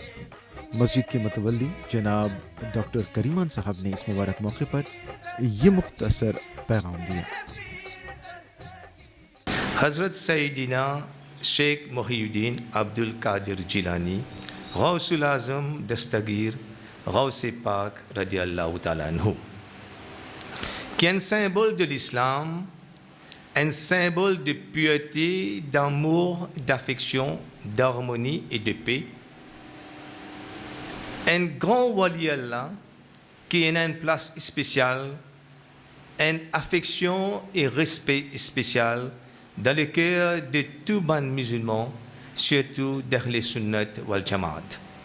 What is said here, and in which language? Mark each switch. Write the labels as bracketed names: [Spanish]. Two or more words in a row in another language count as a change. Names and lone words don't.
[Urdu] مسجد کے متولی جناب ڈاکٹر کریمان صاحب نے اس مبارک موقع پر یہ مختصر پیغام دیا۔ حضرت سیدنا شیخ محی الدین عبد القادر جیلانی غوث العظم دستگیر غوث پاک رضی اللہ تعالیٰ عنہ [French] qui est un symbole de l'islam, un symbole de pureté, d'amour, d'affection, d'harmonie et de paix. Un grand [Arabic] ولي الله [French] qui a une place spéciale, une affection et respect spécial dans le cœur de tous les musulmans, surtout d' [Urdu] اہل سنت والجماعت.